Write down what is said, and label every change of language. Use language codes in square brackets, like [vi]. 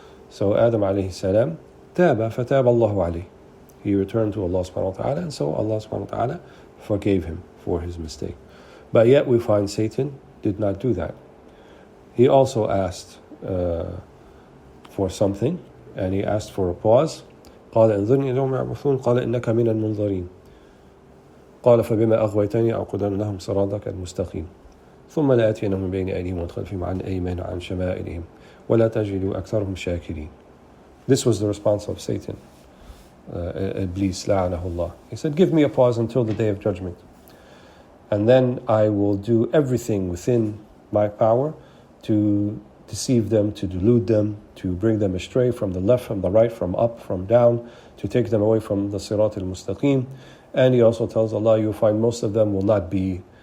[en] So Adam alayhi salam, taba fataba Allahu alayhi. He returned to Allah subhanahu wa ta'ala, and so Allah subhanahu wa ta'ala forgave him for his mistake. But yet we find Satan did not do that. He also asked for something, and he asked for a pause. [ar] قال انظرني إلى يوم يبعثون قال إنك من المنظرين قال فبما أغويتني أقعدن لهم صراطك المستقيم ثم لآتينهم من بين أيديهم ومن خلفهم عن أيمانهم وعن شمائلهم ولا تجد أكثرهم شاكرين. [en] This was the response of Satan, Iblis, [ar] لعنه الله. [en] He said, give me a pause until the day of judgment, and then I will do everything within my power to deceive them, to delude them, to bring them astray from the left, from the right, from up, from down, to take them away from the sirat al-mustaqim. And he also tells Allah, you'll find most of them will not be